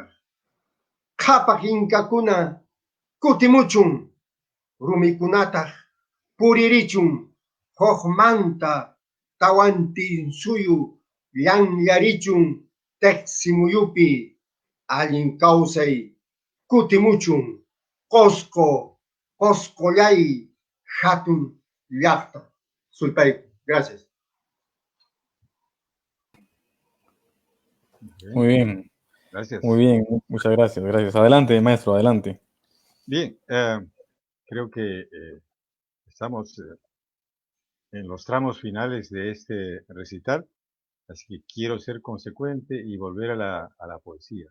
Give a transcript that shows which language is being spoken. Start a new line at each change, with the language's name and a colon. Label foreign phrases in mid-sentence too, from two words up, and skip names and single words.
Quechua: Qhapaq inkakuna kutimuchun, rumikunataq puririchun, huqmanta tawantinsuyu llanllarichun, teqsimuyupi allin kawsay kutimuchun, qosqollay hatun llaqta. Sultayku.
Spanish: Gracias. Muy bien, Gracias. muy bien, muchas gracias, gracias. Adelante, maestro, adelante. Bien, creo que estamos en los tramos finales de este recital, así que quiero ser consecuente y volver a la poesía.